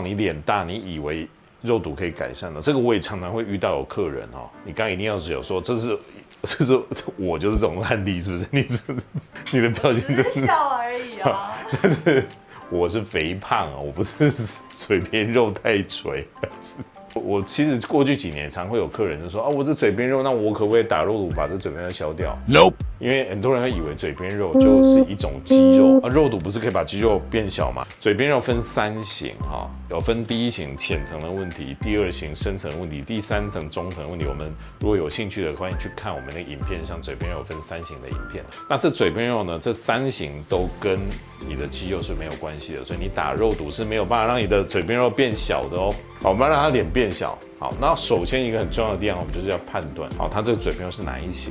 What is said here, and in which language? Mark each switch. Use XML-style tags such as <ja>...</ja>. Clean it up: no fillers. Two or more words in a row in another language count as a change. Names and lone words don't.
<zh>你臉大，你以為肉毒可以改善的？這個我也常常會遇到有客人哦，你剛剛一定要只有說，這是我就是這種案例，是不是？你的表情真只是笑而已啊。但是我是肥胖啊，我不是嘴邊肉太垂。我其實過去幾年常會有客人就說啊，我這嘴邊肉，那我可不可以打肉毒把這嘴邊肉消掉 ？Nope。因為很多人會以為嘴邊肉就是一種肌肉啊，肉毒不是可以把肌肉變小嗎？嘴邊肉分3型哈，有分第1型淺層的問題，第2型深層的問題，第3層中層的問題。我們如果有興趣的，歡迎去看我們那個影片上嘴邊肉有分3型的影片。那這嘴邊肉呢，這3型都跟你的肌肉是沒有關係的，所以你打肉毒是沒有辦法讓你的嘴邊肉變小的哦。好，我們要讓它臉變小。好，那首先一個很重要的地方，我們就是要判断，好，它這個嘴邊肉是哪一型。</zh>